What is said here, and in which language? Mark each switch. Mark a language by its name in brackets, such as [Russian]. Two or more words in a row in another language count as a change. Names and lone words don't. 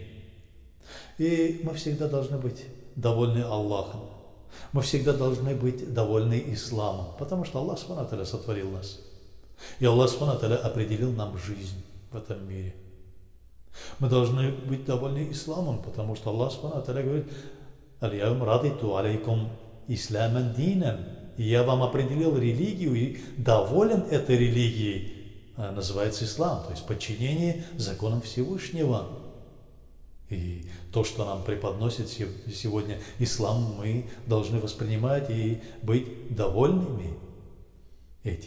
[Russian] И мы всегда должны быть довольны Аллахом. Мы всегда должны быть довольны исламом, потому что [Arabic] الله سبحانه وتعالى [Russian] сотворил нас. И [Arabic] الله سبحانه وتعالى [Russian] определил нам жизнь. в этом мире. Мы должны быть довольны исламом, потому что [Arabic] الله سبحانه وتعالى [Russian] говорит: [Arabic] «اليوم رضيت عليكم إسلاما دينا». [Russian] И я вам определил религию и доволен этой религией. Она называется ислам, то есть подчинение законам Всевышнего. И то, что нам преподносит сегодня ислам, мы должны воспринимать и быть довольными этим.